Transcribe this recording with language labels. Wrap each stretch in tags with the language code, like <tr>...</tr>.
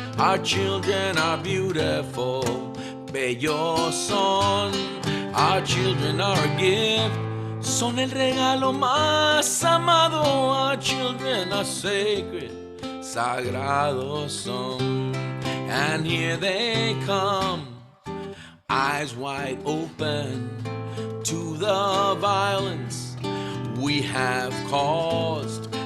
<en>Our children are beautiful,</en> <es>bellos son.</es> <en>Our children are a gift,</en> <es>son el regalo más amado.</es> <en>Our children are sacred,</en> <es>sagrados son.</es> <en>And here they come, eyes wide open to the violence we have caused.</en>